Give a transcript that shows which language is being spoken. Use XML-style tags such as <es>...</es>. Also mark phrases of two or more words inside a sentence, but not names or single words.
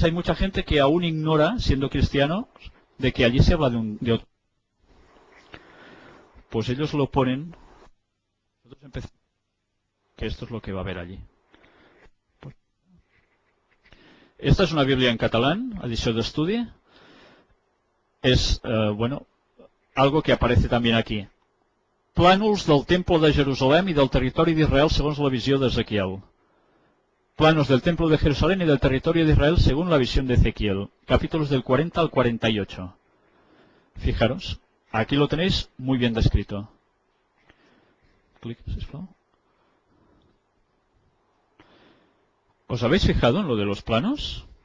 <es>Hay mucha gente que aún ignora, siendo cristiano, de que allí se habla de otro. Pues ellos lo ponen. Nosotros empezamos que esto es lo que va a haber allí. Esta es una Biblia en catalán,</es> <ca>edició d'estudi.</ca> <es>Es, algo que aparece también aquí.</es> <ca>Plànols del</ca> <es>Templo de Jerusalén y del</es> <ca>territori d'Israel segons la visió d'Ezequiel.</ca> <es>Planos del Templo de Jerusalén y del territorio de Israel según la visión de Ezequiel. Capítulos del 40 al 48. Fijaros, aquí lo tenéis muy bien descrito.</es> <ca>Clic, sisplau.</ca> <es>¿Os habéis fijado en lo de los planos?</es>